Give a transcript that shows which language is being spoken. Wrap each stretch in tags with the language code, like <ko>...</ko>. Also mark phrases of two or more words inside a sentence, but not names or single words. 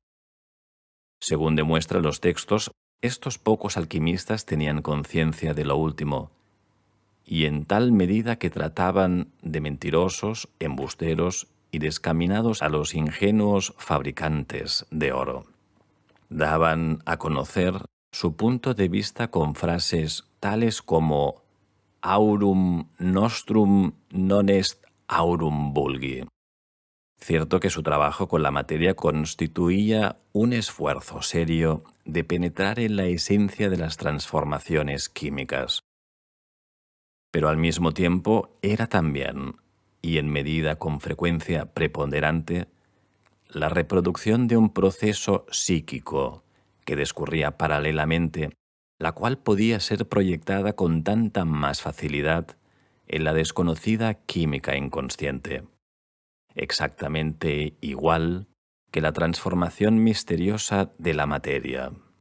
<es>Según demuestran los textos, estos pocos alquimistas tenían conciencia de lo último, y en tal medida que trataban de mentirosos, embusteros y descaminados a los ingenuos fabricantes de oro. Daban a conocer su punto de vista con frases tales como</es> <la>aurum nostrum non est aurum vulgi.</la> <es>Cierto que su trabajo con la materia constituía un esfuerzo serio de penetrar en la esencia de las transformaciones químicas. Pero al mismo tiempo era también, y en medida con frecuencia preponderante, la reproducción de un proceso psíquico que discurría paralelamente, la cual podía ser proyectada con tanta más facilidad en la desconocida química inconsciente, exactamente igual que la transformación misteriosa de la materia.</es>